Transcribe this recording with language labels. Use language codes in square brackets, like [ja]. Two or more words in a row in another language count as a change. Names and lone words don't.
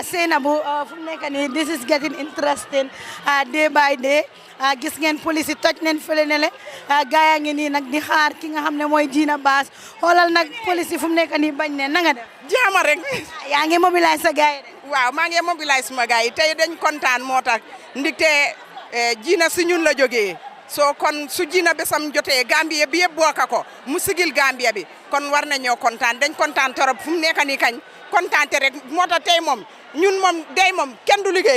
[wo] Seynabou fu mu nekk nii [en] this is getting interesting day by day [wo] gis ngeen police yi toj neen fële ne le gaay yaa ngi nii nag di xaar ki nga xam ne mooy Gina Bass xoolal nag police yi fu mu nekk nii bañ ne na nga def jaama rek yaa ngi mobiliser sa gaay de waaw maa ngi mobiliser suma gaay yi tey dañ kontaan moo tax ndigte Gina si ñun la jógee so kon su Gina besam jotee Gambia bi yëpp bokk ko mu sigil Gambia bi kon war nañoo kontaan dañ kontaan torop fu mu nekk nii kañ kontaan te rek moo tax tey moom ñun moom day moom kenn du liggéey.